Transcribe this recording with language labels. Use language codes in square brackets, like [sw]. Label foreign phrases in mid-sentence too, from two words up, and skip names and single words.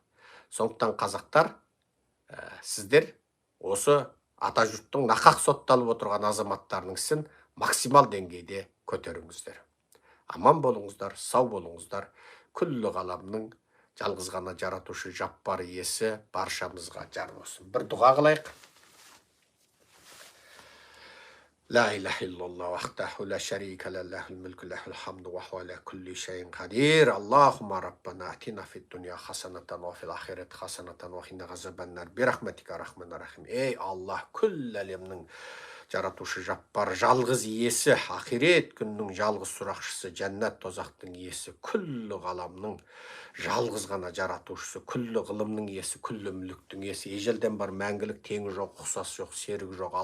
[kk] Сондықтан қазақтар, сіздер осы ата-жұрттың нақақ сотталып отырған азаматтарының ісін максимал деңгейде көтеріңіздер. Аман болыңыздар, сау болыңыздар. Күллі ғаламның жалғыз ғана жаратушы жаппар иесі баршамызға жар болсын. Bir дұға қылайық. [ar] لا إله إلا الله وحده لا شريك له له الملك له الحمد وهو على كل شيء قدير. اللهم ربنا آتنا في الدنيا حسنة وفي الآخرة حسنة وقنا عذاب النار. برحمتك الرحمن الرحيم. [kk] Ey Allah, күллі әлемнің жаратушы жаппар жалғыз иесі, ақирет күннің жалғыз сұрақшысы, жәннат тозақтың иесі, күллі ғаламның жалғыз ғана жаратушысы, күллі ғылымның иесі, күллі мүліктің иесі, ежелден бар мәңгілік теңі жоқ, ұқсас жоқ, серігі жоқ.